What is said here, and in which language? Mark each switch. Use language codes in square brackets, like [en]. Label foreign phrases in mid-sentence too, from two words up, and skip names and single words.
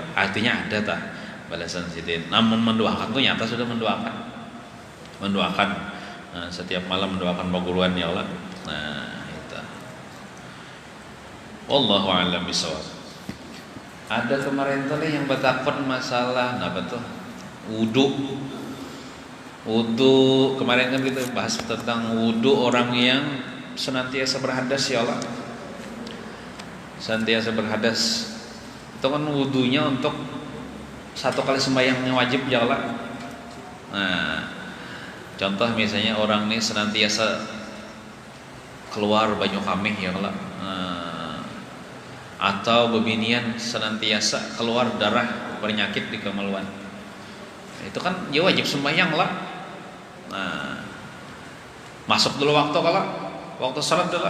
[bjn] Artinya ada tak balasan sidin, namun mendoakan tuh nyata sudah mendoakan setiap malam mendoakan perguruan [ar] ya Allah. [bjn] Nah itu [ar] wallahu a'lam bishawab. [bjn] Ada kemarin tuh yang bertakon masalah apa tuh Wudu kemarin kan kita bahas tentang wudu orang yang senantiasa berhadas [ar] ya Allah. [bjn] Senantiasa berhadas. Itu kan wudunya untuk satu kali sembahyang yang wajib [ar] ya Allah. [bjn] Nah, contoh misalnya orang ini senantiasa keluar banyu kamih [ar] ya Allah. [bjn] Atau bebinian senantiasa keluar darah bernyakit di kemaluan. Itu kan dia wajib sembahyang lah. Nah, masuk dulu waktu salat dulu.